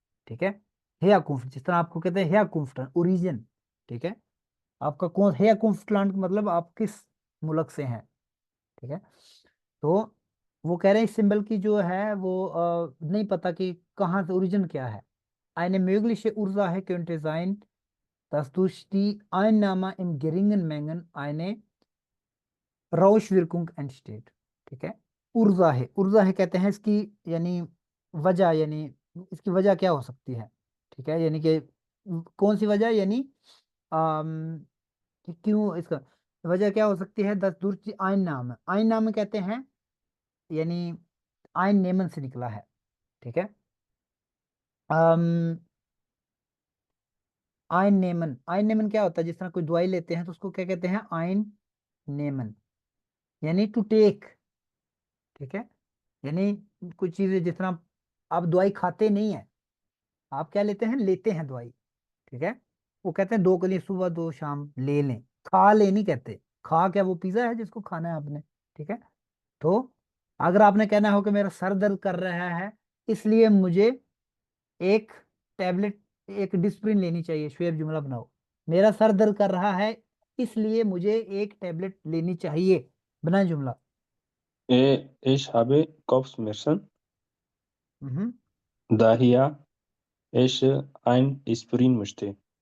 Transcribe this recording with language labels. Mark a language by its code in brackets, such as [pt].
[hi] ठीक है, Herkunft जिस तरह आपको कहते हैं Herkunft ओरिजिन। ठीक है, आपका कौन Herkunft लैंड मतलब आप किस मुल्क से हैं। ठीक है, तो वो कह रहे हैं इस सिंबल की जो है वो नहीं पता कि कहाँ से ओरिजिन क्या है। [de] Eine mögliche Ursache könnte sein, dass durch die Einnahme in geringen Mengen eine Rauschwirkung entsteht। [hi] ठीक है, ऊर्जा है, ऊर्जा है कहते हैं इसकी यानी वजह, यानी इसकी वजह क्या हो सकती है। ठीक है, यानी कि कौन सी वजह, यानी अम, कि क्यों इसका वजह क्या हो सकती है। दस दूर की आइन नाम है, आइन नाम कहते हैं यानी आइन नेमन से निकला है। ठीक है, आइन नेमन, आइन नेमन क्या होता है, जिस तरह कोई दवाई लेते हैं तो उसको क्या कहते हैं, आइन नेमन यानी टू टेक। ठीक है, यानी कुछ चीजें जिस तरह आप दवाई खाते नहीं है, आप क्या लेते हैं, लेते हैं दवाई। ठीक है, वो कहते हैं 2 कली सुबह 2 शाम ले लें, खा ले नहीं कहते। खा क्या वो पिज्जा है जिसको खाना है आपने। ठीक है, तो अगर आपने कहना हो कि मेरा सर दर्द कर रहा है इसलिए मुझे एक टैबलेट, एक डिस्प्रिन लेनी चाहिए। शुएब जुमला बनाओ। मेरा सर दर्द कर रहा है इसलिए मुझे एक टैबलेट लेनी चाहिए। बनाए जुमला। [de] Ich habe Kopfschmerzen, हम्म। daher ich ein Aspirin möchte.